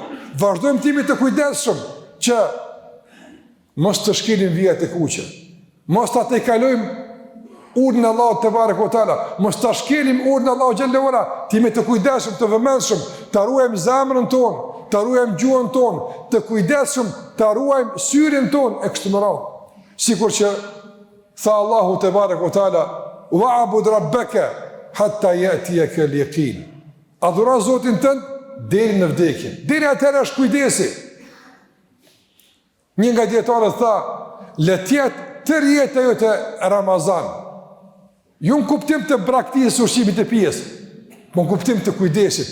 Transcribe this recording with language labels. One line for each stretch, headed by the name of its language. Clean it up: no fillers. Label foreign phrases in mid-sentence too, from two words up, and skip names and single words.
Albanian: Vazhdojmë të jemi të kujdesshëm që mos të shkelim vijat e kuqe, mos ta tejkalojmë urdhën e Allahut
Arabic: تبارك وتعالى,
Albanian: mos ta shkelim urdhën e Allahut
Arabic: جل وعلا,
Albanian: të jemi të kujdesshëm, të vëmendshëm, ta ruajmë zemrën tonë, ta ruajmë gjuhën tonë, të kujdesshëm, ta ruajmë syrin tonë e kështu me radhë. Sikur që tha Allahu
Arabic: تبارك وتعالى, واعبد ربك حتى يأتيك اليقين.
Albanian: Adhuro Zotin tënd deri në vdekje. Deri atëherë është kujdesi. Një nga dietarët tha, le të jetë tërë jeta jote Ramazan. Ju në kuptim të braktisë ushqimit e pijes, po në kuptim të kujdesit.